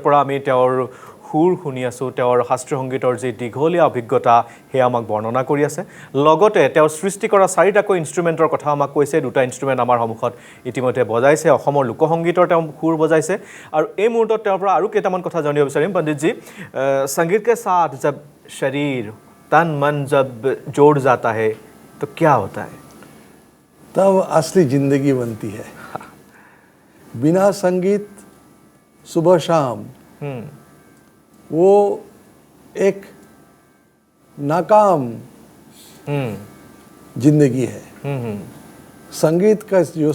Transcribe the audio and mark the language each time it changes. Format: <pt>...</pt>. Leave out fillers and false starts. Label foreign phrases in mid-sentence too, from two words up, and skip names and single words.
<as>পৰা আমি তেওঁৰ সুৰ শুনি আছোঁ তেওঁৰ শাস্ত্ৰীয় সংগীতৰ যি দীঘলীয়া অভিজ্ঞতা সেয়া আমাক বৰ্ণনা কৰি আছে লগতে তেওঁৰ সৃষ্টি কৰা চাৰিটাকৈ ইনষ্ট্ৰুমেণ্টৰ কথা আমাক কৈছে দুটা ইনষ্ট্ৰুমেণ্ট আমাৰ সন্মুখত ইতিমধ্যে বজাইছে অসমৰ লোকসংগীতৰ তেওঁ সুৰ বজাইছে আৰু এই মুহূৰ্তত তেওঁৰ পৰা আৰু কেইটামান কথা জানিব বিচাৰিম পণ্ডিতজী সংগীত</as> <hi>के साथ जब शरीर तन मन जब जोड़ जाता है तो क्या होता है तब असली जिंदगी बनती है बिना संगीत सुबह शाम वो एक नाकाम जिंदगी है संगीत का जो</hi>